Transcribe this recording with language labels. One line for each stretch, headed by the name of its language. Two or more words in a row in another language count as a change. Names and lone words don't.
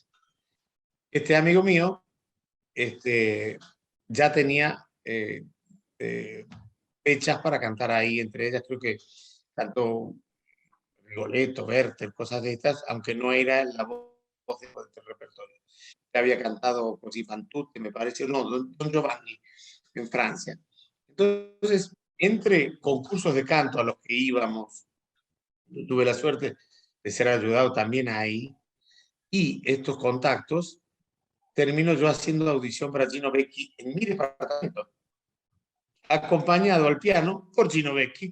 Spanish: Este amigo mío ya tenía fechas para cantar ahí, entre ellas creo que cantó Rigoletto, Werther, cosas de estas, aunque no era la voz de este repertorio. Que había cantado Così fan tutte, me parece, no, Don Giovanni, en Francia. Entonces, entre concursos de canto a los que íbamos, yo tuve la suerte de ser ayudado también ahí, y estos contactos, termino yo haciendo audición para Gino Becchi en mi departamento, acompañado al piano por Gino Becchi.